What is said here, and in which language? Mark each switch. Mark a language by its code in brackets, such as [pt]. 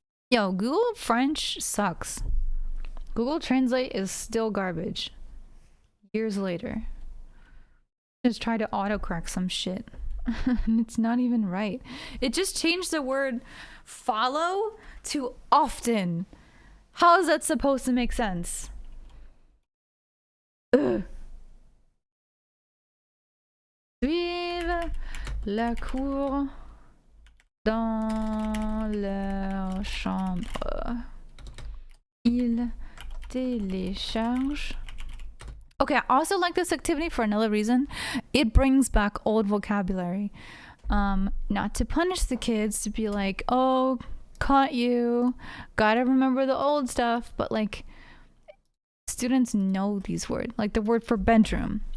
[en] Yo, Google French sucks. Google Translate is still garbage. Years later. Just try to autocorrect some shit. And it's not even right. It just changed the word follow to often. How is that supposed to make sense? Ugh. [fr] Suivent la cour dans leur chambre. Ils téléchargent. [en] Okay, I also like this activity for another reason. It brings back old vocabulary. Not to punish the kids, to be like, oh, caught you, gotta remember the old stuff, but like students know these words, like the word for bedroom.